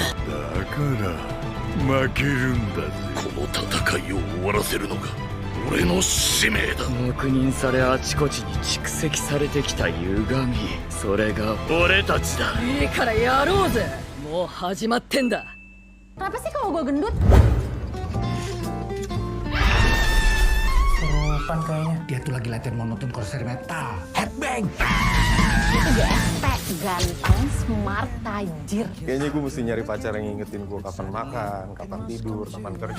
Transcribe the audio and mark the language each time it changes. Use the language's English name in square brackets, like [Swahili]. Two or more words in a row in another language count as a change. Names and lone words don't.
[Japanese] だから負けるんだぜ。この戦いを終わらせるのが俺の使命だ。黙認されあちこちに蓄積されてきた歪み、それが俺たちだ。いいからやろうぜ。もう始まってんだ。 [Indonesian] Kenapa sih kalau gue gendut? Serupan kayaknya. Dia tuh lagi latihan mau nonton konser metal. Headbang! Itu GSP, ganteng, smart, tajir. Kayaknya gue mesti nyari pacar yang ngingetin gue kapan makan, kapan tidur, kapan kerja.